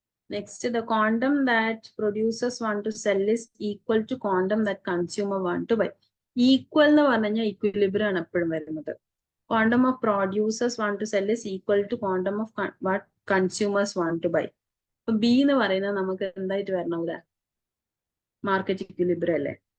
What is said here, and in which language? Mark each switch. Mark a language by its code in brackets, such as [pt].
[en] Next, the quantum that producers want to sell is equal to quantum that consumer want to buy. [ml] Equal എന്ന് പറഞ്ഞാൽ equilibrium ആണ് എപ്പോഴും വരുന്നത്. [en] Quantum of producers want to sell is equal to quantum of what consumers want to buy. [ml] അപ്പൊ B എന്ന് പറയുന്നത് നമുക്ക് എന്തായിട്ട് വരണം ഇവിടെ? മാർക്കറ്റ് ഇക്വിലിബ്രിയം അല്ലേ.